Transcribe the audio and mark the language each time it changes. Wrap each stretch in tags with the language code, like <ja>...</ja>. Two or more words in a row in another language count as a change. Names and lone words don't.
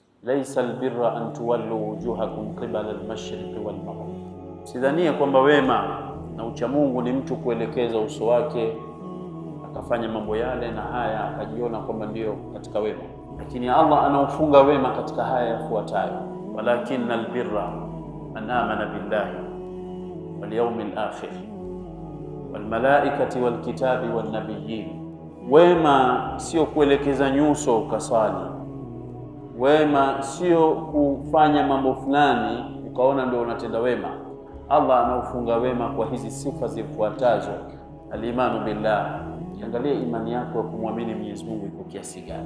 <ar>ليس البر أن تولوا وجوهكم قبل المشرق والمغرب.</ar> <sw>Sidhania kwamba wema na ucha Mungu ni mtu kuelekeza uso wake akafanya mambo yale na haya akajiona kwamba ndio katika wema. Lakini Allah anaufunga wema katika haya yafuatayo:</sw> <ar>ولكن البر من آمن بالله واليوم الآخر والملائكة والكتاب والنبيين.</ar> <sw>Wema sio kuelekeza nyuso ukasali. Wema sio kufanya mambo fulani ukaona ndio unatenda wema. Allah anaufunga wema kwa hizi sifa zifuatazo:</sw> <ar>الإيمان بالله.</ar> <sw>Angalia imani yako ya kumwamini Mwenyezi Mungu iko kiasi gani.</sw>